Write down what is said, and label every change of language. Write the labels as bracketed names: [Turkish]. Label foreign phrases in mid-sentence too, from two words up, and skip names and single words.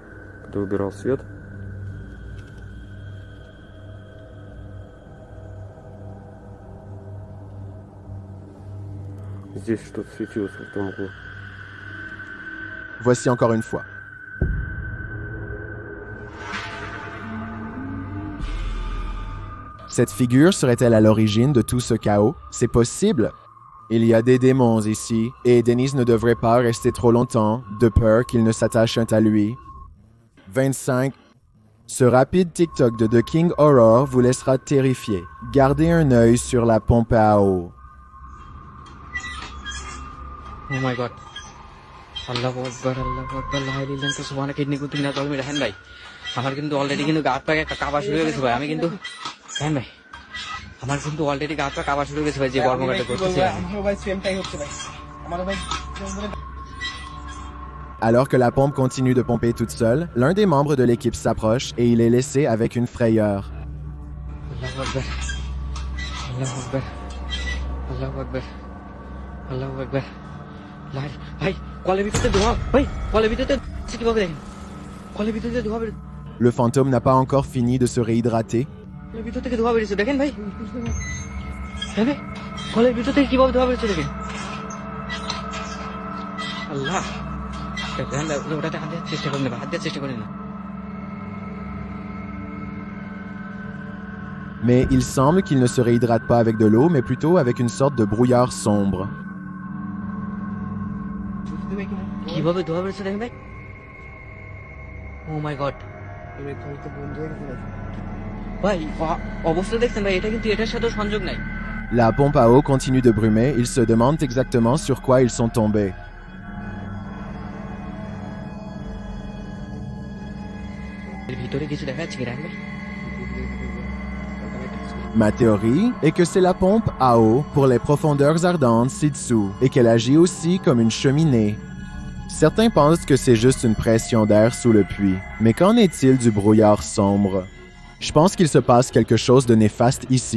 [Russian] Когда убирал свет, здесь что-то светилось в том углу. [French] Voici encore une fois. Cette figure serait-elle à l'origine de tout ce chaos? C'est possible. Il y a des démons ici, et Dennis ne devrait pas rester trop longtemps, de peur qu'ils ne s'attachent à lui. 25. Ce rapide TikTok de The King Horror vous laissera terrifié. Gardez un œil sur la pompe à eau. [English] Oh my god. [Arabic] الله أكبر، الله أكبر، لا إله إلا الله، سبحانك إني كنت من الظالمين [Bangla] রাহেন ভাই আমার কিন্তু অলরেডি কিন্তু গা হাত পা কাঁপা শুরু হয়ে গেছে ভাই আমি কিন্তু রাহেন ভাই আমার কিন্তু অলরেডি গা হাত পা কাঁপা শুরু হয়ে গেছে ভাই যে কর্মকাণ্ড করতেছি আমারও ভাই সেমটাই হচ্ছে ভাই আমারও ভাই [French] Alors que la pompe continue de pomper toute seule, l'un des membres de l'équipe s'approche et il est laissé avec une frayeur. [Arabic] الله أكبر، الله أكبر، الله أكبر، الله أكبر. [Bangla] ভাই কলের ভিতরে ধোঁয়া ভাই কলের ভিতরে কিভাবে দেখেন কলের ভিতরে ধোঁয়া বের [French] Le fantôme n'a pas encore fini de se réhydrater. [Bangla] কলের ভিতর থেকে ধোঁয়া বেরিয়েছে দেখেন ভাই হ্যাঁ ভাই কলের ভিতর থেকে কিভাবে ধোঁয়া বেরিয়েছে দেখেন আল্লাহ ওটাতে হাত দেওয়ার চেষ্টা করেন না হাত দেওয়ার চেষ্টা করেন না [French] Mais il semble qu'il ne se réhydrate pas avec de l'eau, mais plutôt avec une sorte de brouillard sombre. [Bangla] কিভাবে ধোঁয়া বেরিয়েছে দেখেন ভাই [English] oh my god [Bangla] ভাই অবস্থা দেখছেন ভাই এটা কিন্তু এটার সাথে সংযোগ নাই [French] La pompe à eau continue de brumer, ils se demandent exactement sur quoi ils sont tombés. [Bangla] ভিতরে কিছু দেখা যাচ্ছে কি রাখেন ভাই [French] Ma théorie est que c'est la pompe à eau pour les profondeurs ardentes ci-dessous et qu'elle agit aussi comme une cheminée. Certains pensent que c'est juste une pression d'air sous le puits, mais qu'en est-il du brouillard sombre? Je pense qu'il se passe quelque chose de néfaste ici.